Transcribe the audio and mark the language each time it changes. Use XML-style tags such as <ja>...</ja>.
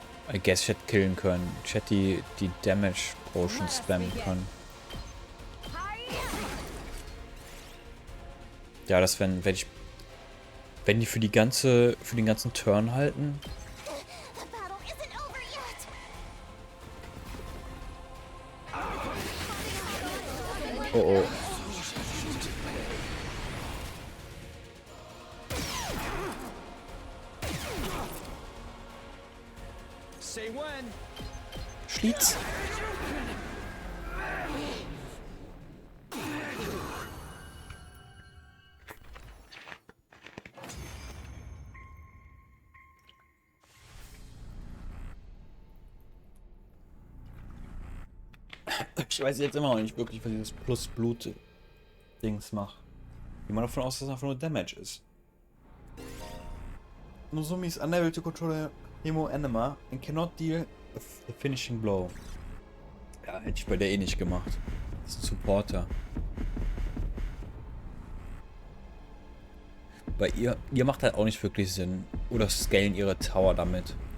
<en>I guess</en> <de>ich hätte killen können. Ich hätte die Damage Potion spammen können. Ja, das wenn die für den ganzen Turn halten.</de> <en>The battle isn't over yet. Oh oh. Say when.</en> <de>Schlitz. Ich weiß jetzt immer noch nicht wirklich, was dieses Plus-Blut-Dings macht. Geh mal davon aus, dass es einfach nur Damage ist.</de> <en>Nozomi is unable to control a Hemo Anima and cannot deal a finishing blow.</en> <de>Ja, hätte ich bei der eh nicht gemacht. Das ist ein Supporter. Bei ihr macht halt auch nicht wirklich Sinn. Oder scalen ihre Tower damit.</de>